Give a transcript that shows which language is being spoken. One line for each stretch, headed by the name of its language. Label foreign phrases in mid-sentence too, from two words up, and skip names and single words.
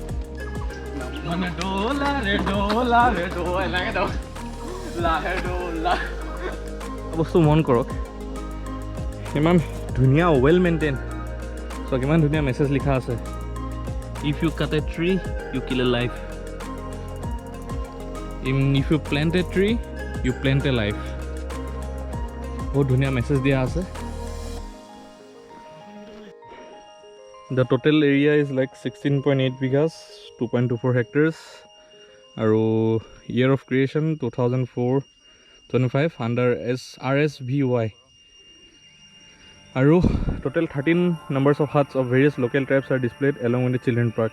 Assamese: বস্তু মন কৰক, ইমান ধুনীয়া,
English: well maintain.
Assamese: চ' কিমান ধুনীয়া মেছেজ লিখা আছে,
English: if you cut a tree you kill a life, if you plant a tree you plant a life.
Assamese: বহুত ধুনীয়া মেছেজ দিয়া আছে।
English: the total area is like 16.8 bighas, 2.24 hectares, আৰু year of creation 2004-25 under RSVY, আৰু টোটেল 13 numbers of huts of various local tribes are displayed along with the children park.